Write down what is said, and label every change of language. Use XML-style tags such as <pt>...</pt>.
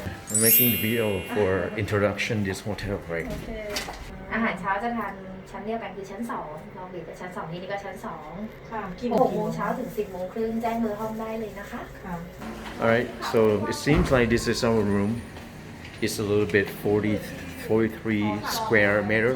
<en>I'm making the video for introduction this hotel, right?</en> <th>อาหารเช้าจะทานชั้นเดียวกันคือชั้น2ลองบีบไปชั้น2นี่ก็ชั้น2ค่ะ6 โมงเช้าถึง 10 โมงครึ่งแจ้งเบอร์ห้องได้เลยนะคะ</th> <en>Alright, so it seems like this is our room. It's a little bit 43 square meters.</en>